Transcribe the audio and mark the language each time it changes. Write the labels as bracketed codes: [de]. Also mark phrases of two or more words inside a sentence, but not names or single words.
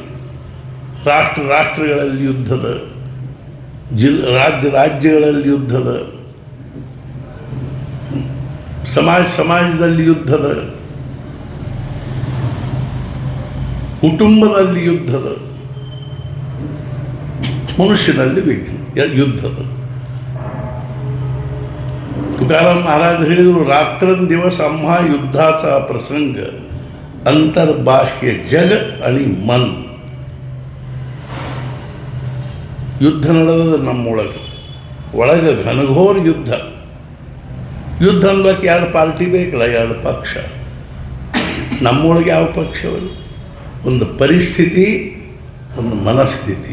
[kn] ರಾಷ್ಟ್ರಗಳಲ್ಲಿ ಯುದ್ಧದ, ರಾಜ್ಯಗಳಲ್ಲಿ ಯುದ್ಧದ, ಸಮಾಜದಲ್ಲಿ ಯುದ್ಧದ. ಕುಟುಂಬದಲ್ಲಿ ಯುದ್ಧದ, ಮನುಷ್ಯನಲ್ಲಿ ಯುದ್ಧದ. [mr] तुकाराम महाराज ಹೇಳಿದರು, रात्रंदिवस आम्हा युद्धाचा प्रसंग, अंतर्बाह्य जग आणि मन. [kn] ಯುದ್ಧ ನಡೆದ ನಮ್ಮೊಳಗೆ, ಒಳಗೆ ಘನಘೋರ ಯುದ್ಧ. ಯುದ್ಧ ಅನ್ಲಕ್ಕೆ ಎರಡು ಪಾರ್ಟಿ ಬೇಕಲ್ಲ, ಎರಡು ಪಕ್ಷ. ನಮ್ಮೊಳಗೆ ಯಾವ ಪಕ್ಷವಲ್ಲ, ಒಂದು ಪರಿಸ್ಥಿತಿ, ಒಂದು ಮನಸ್ಥಿತಿ.